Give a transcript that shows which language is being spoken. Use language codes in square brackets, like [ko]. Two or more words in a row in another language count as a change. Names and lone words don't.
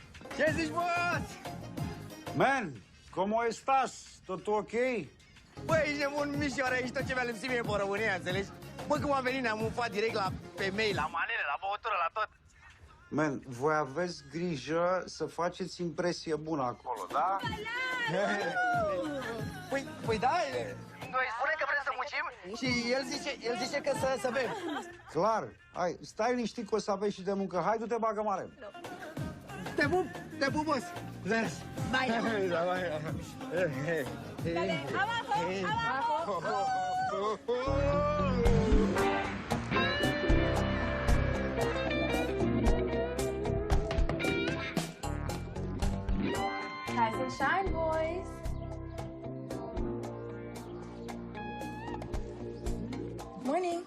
[ro] Ce zici, boss? [es] Man, ¿cómo estás? ¿Todo ok? [ro] Băi, ești nebun, Mișoară, ești tot ce mi-a lipsit mie pe România, înțelegi? Bă, cum am venit, ne-am mufat direct la femei, la manele, la băutură, la tot. Man, voi aveți grijă să faceți impresie bună acolo, da? Păi da, noi spune că vrem să muncim și el zice că să bem. Clar. Hai, stai liniștit că o să aveți și de muncă. Hai, du-te, bagă mare. Te pup, boss. Bye. Da, bye. [es] Dale, abajo, abajo. [en] Rise and shine, boys. Morning.